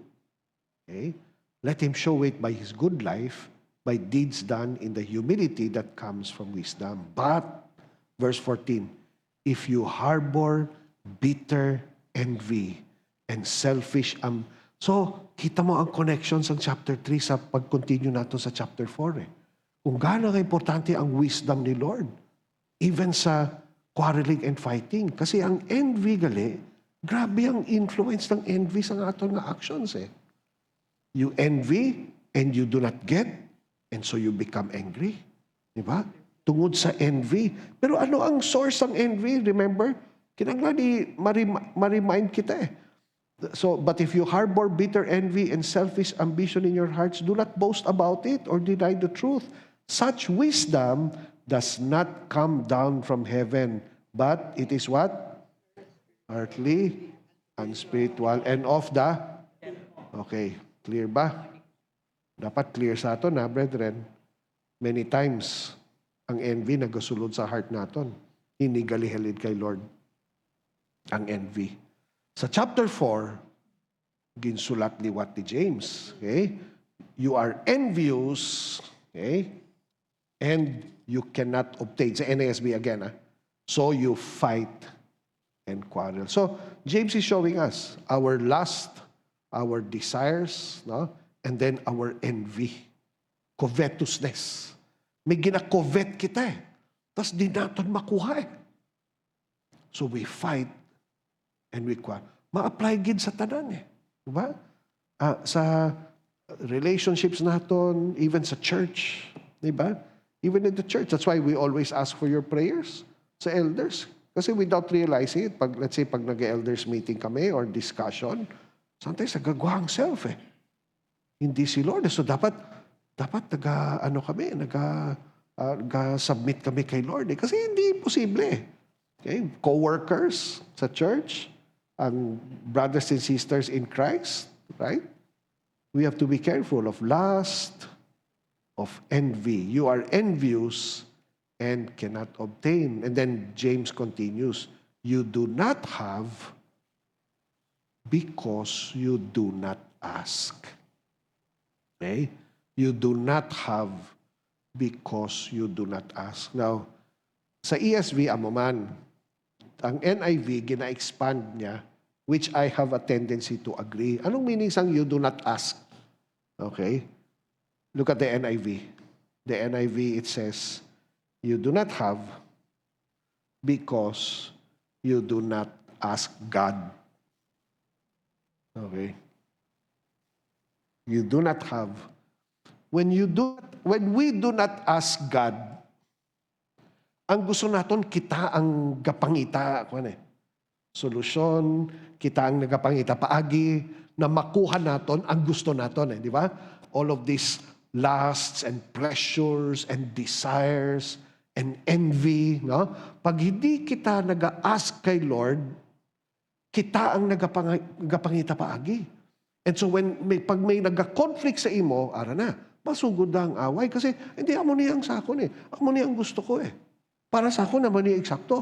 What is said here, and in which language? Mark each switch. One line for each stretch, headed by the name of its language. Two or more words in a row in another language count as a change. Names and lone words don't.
English: Okay? Let him show it by his good life, by deeds done in the humility that comes from wisdom. But, verse 14, if you harbor bitter envy and selfish So,
Hiligaynon: kita mo ang connection sa chapter 3 sa pag-continue nato sa chapter 4. Eh. Kung gaano importante ang wisdom ni Lord, even sa
English: quarreling and fighting.
Hiligaynon: Kasi ang envy gali, grabe ang influence ng envy sa aton nga actions. Eh.
English: You envy and you do not get, and so you become angry.
Hiligaynon: Di ba? Tungod sa envy. Pero ano ang source ng envy?
English: Remember?
Hiligaynon: Kinanglan ni ma-remind kita eh.
English: So, but if you harbor bitter envy and selfish ambition in your hearts, do not boast about it or deny the truth. Such wisdom does not come down from heaven, but it is what? Earthly, unspiritual, and of the...
Hiligaynon: Okay, clear ba? Dapat clear sa aton na, brethren.
English: Many times,
Hiligaynon: ang envy nagasulod sa heart naton. Inigalihilid kay Lord ang envy. Sa chapter 4, ginsulat liwat ni James.
English: Okay? You are envious, okay? And you cannot obtain. Sa NASB again, so you fight and quarrel. So, James is showing us our lust, our desires, no? And then our envy. Covetousness.
Hiligaynon: May gina-covet kita eh. Tapos di natin makuha eh.
English: So we fight and we quarrel.
Hiligaynon: Ma-apply gid sa tanan eh. Diba? Sa relationships naton, even sa church. Diba?
English: Even in the church. That's why we always ask for your prayers sa elders.
Hiligaynon: Kasi
English: without realizing it, let's say
Hiligaynon: pag nag-
English: elders meeting
Hiligaynon: kami or discussion, sometimes nagagawang self eh. Hindi si Lord. So dapat nag-submit kami kay Lord eh. Kasi hindi posible eh. Okay? Co-workers sa church,
English: and brothers and sisters in Christ, right? We have to be careful of lust, of envy. You are envious and cannot obtain. And then James continues, you do not have because you do not ask. Okay? You do not have because you do not ask. Now,
Hiligaynon: sa ESV, man, ang NIV, gina-expand niya,
English: which I have a tendency to agree.
Hiligaynon: Anong meaning sang
English: you do not ask?
Hiligaynon: Okay? Look at the NIV.
English: The NIV, it says, you do not have because you do not ask God. Okay? You do not have. When we do not ask God,
Hiligaynon: ang gusto naton kita ang gapangita, solusyon, kita ang nagapangita paagi na makuha naton ang gusto naton, di ba?
English: All of these lusts and pleasures and desires and envy,
Hiligaynon: no? Pag hindi kita nag-ask kay Lord, kita ang nagapangita paagi. And so pag may nagka-conflict sa imo, ara na, masugod na ang away. Kasi hindi amo niya ang sakon eh. Amo niya ang gusto ko eh. Para sa ako naman niya eksakto.